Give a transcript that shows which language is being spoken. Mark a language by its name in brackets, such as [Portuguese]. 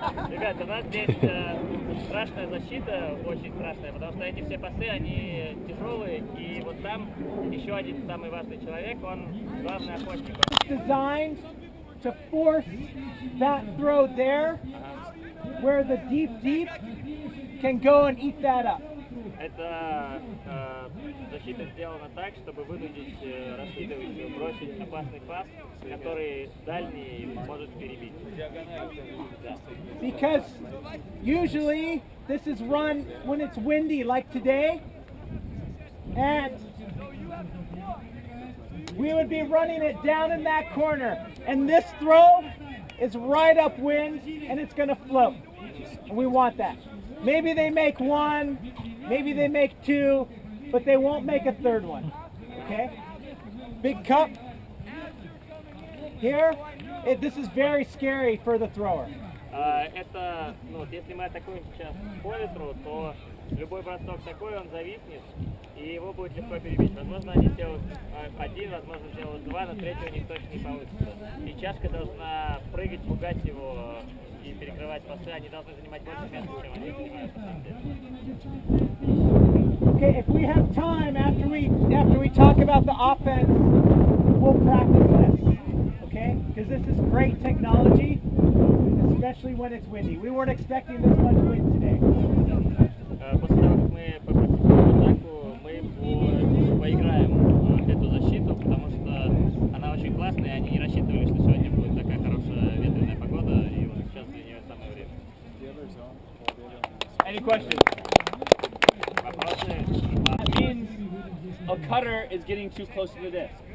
[Russian] Ребята, у нас здесь страшная защита, очень страшная, потому что эти все пасы, они тяжелые, и вот там еще один самый важный человек, он главный охотник. [English] Designed to force that throw there, where the deep can go and eat that up. [Russian] Эта защита сделана так, чтобы вынудить раскидывающего бросить опасный пас, который дальний может перебить. [English] Because usually this is run when it's windy like today, and we would be running it down in that corner, and this throw is right upwind and it's going to float. And we want that. Maybe they make one, maybe they make two, but they won't make a third one. Okay? Big cup. Here, this is very scary for the thrower. [Russian] Это, ну, вот если мы атакуем сейчас по ветру, то любой бросок такой, он зависнет, и его будет легко перебить. Возможно, они сделают один, возможно, сделают два, но третьего у них точно не получится. И чашка должна прыгать, пугать его и перекрывать пасы. Они должны занимать больше места, чем они занимают на самом деле. [English] Okay, if we have time after we talk about the offense, we'll practice this. Okay? Because this is great technology, especially when it's windy. We weren't expecting this much wind today. [Russian] После того, как мы попробуем атаку, мы поиграем эту защиту, потому что она очень классная, и они не рассчитывали, что сегодня будет такая хорошая ветреная погода, и вот сейчас для нее самое время. [English] Any questions? That means a cutter is getting too close to this.